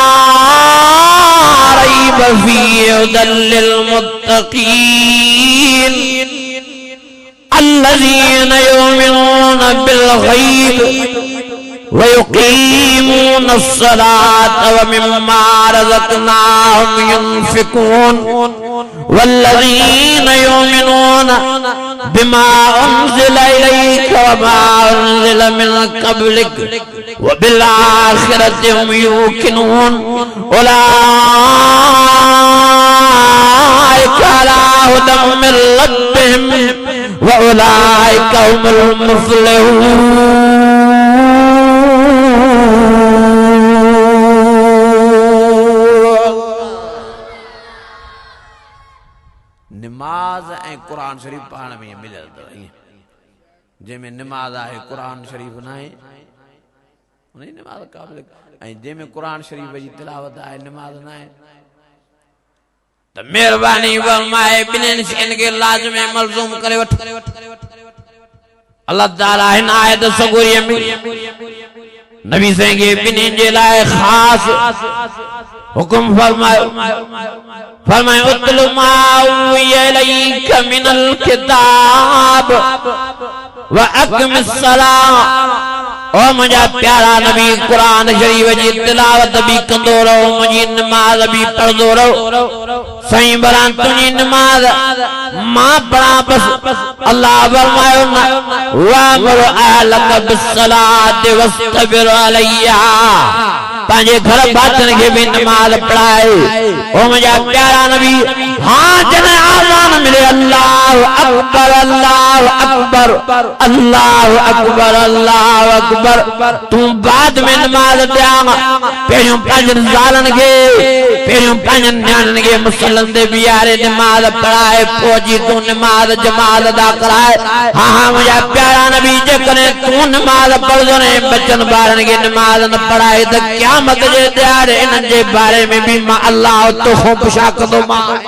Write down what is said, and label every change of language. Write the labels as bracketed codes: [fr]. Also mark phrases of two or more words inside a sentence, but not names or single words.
[ar] ريب فيه هدى للمتقين الذين يؤمنون بالغيب ويقيمون الصلاة ومما رزقناهم ينفقون والذين يؤمنون بما أنزل إليك وما أنزل من قبلك وبال الآخرة هم يوقنون أولئك هدى من ربهم وأولئك هم المفلحون. [sd] नमाज ऐं कुरान शरीफ पाण में मिलियल अथव। जंहिंमें नमाज आहे कुरान शरीफ न आहे उन जी नमाज क़ाबिल, ऐं जंहिंमें कुरान शरीफ जी तिलावत आहे नमाज न आहे त महिरबानी फरमाए ॿिन्हिनि शयुनि खे लाज़िम ऐं मलज़ूम करे वठ। अल्लाह ताला हिन आयत सगोरीअ में नबी साईं खे ॿिन्हिनि जे लाइ ख़ासि हुकुम फरमायो। फरमायो [ar] اتل ما أوحي إليك من الكتاب وأقم الصلاة. [sd] ओ मुंहिंजा प्यारा नबी कुरान शरीफ जी तिलावत भी कंदो रहो, मुंहिंजी नमाज भी पढ़ंदो रहो। साईं बरान तुंहिंजी नमाज मां पढ़ां बस। अल्लाह फरमायो न [ar] وأمر أهلك بالصلاة واصطبر عليها. [sd] पंहिंजे घर भातियुनि खे भी नमाज पढ़ाए। ओ मुंहिंजा प्यारा नबी हाँ जॾहिं आज़ान मिले [ar] الله أكبر الله أكبر الله أكبر الله أكبر [sd] तूं बाद में नमाज ॾियां। पहिरियों पंहिंजनि ज़ालनि खे पहिरियों पंहिंजनि न्याणियुनि खे मुसल्लनि ते बीहारे नमाज पढ़ाए, पोइ जी तूं नमाज जमात अदा कराए। हाँ हाँ मुंहिंजा प्यारा नबी जेकॾहिं तूं नमाज पढ़ंदो न बचनि ॿारनि खे नमाज न पढ़ाए त क़यामत जे ॾियारे इन्हनि जे बारे में भी मां अल्लाह तोखां पुछा कंदोमांइ।